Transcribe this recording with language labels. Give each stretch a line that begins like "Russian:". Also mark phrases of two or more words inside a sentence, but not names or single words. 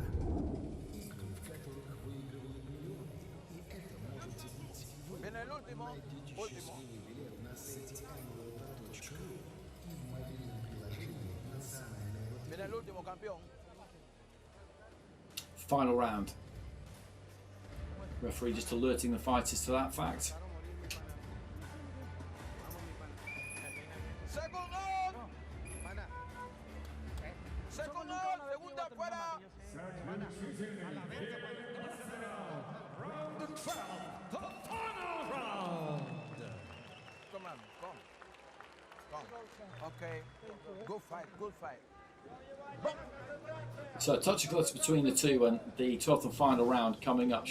Russian: Игры, в которых выигрывают миллионы. И это можете быть вы.
Spanish: Viene el último,
Russian: Найдите
Spanish: último.
Russian: счастливый билет на сайте IBA.PRO и в мобильном приложении «Национальная лотерея».
Spanish: Viene el último, campeón.
English: Final round. Referee just alerting the fighters to that fact.
Spanish: Segundo. Segundo, segunda fuera.
English: Round 12, the final round. Come on, come. Okay, good fight, good fight. So a touch of gloves between the two, and the 12th and final round coming up.